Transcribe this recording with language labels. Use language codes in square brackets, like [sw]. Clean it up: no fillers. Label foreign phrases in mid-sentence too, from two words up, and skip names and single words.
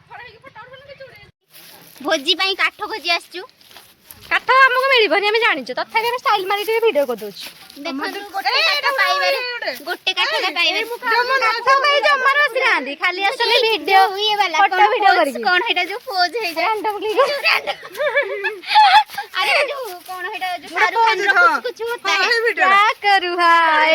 [or] ଭୋଜି ପାଇଁ କାଠ ଖୋଜି ଆସିଛୁ କାଠ ଆମକୁ ମିଳିବନି ଆମେ ଜାଣିଛୁ ତଥାପି ଆମେ ଷ୍ଟାଇଲ ମାରି ଟିକେ ଭିଡିଓ କରିଦଉଛୁ ଦେଖନ୍ତୁ ଗୋଟେ କାଠ ପାଇବାରେ ଗୋଟେ କାଠଟା ପାଇବାରେ କାଠ ପାଇଁ ଜମାରୁ ଆସିନାହାନ୍ତି ଖାଲି ଆସିଲେ ଭିଡିଓ ଇଏ ବାଲା ଫଟୋ ଭିଡିଓ କରିକି କଣ ହେଟା ଯୋଉ ପୋଜ ହେଇଯାଏ [hi] अरे जो कौन है जो शाहरुख खान रो कुछ होता है क्या करूँ हाय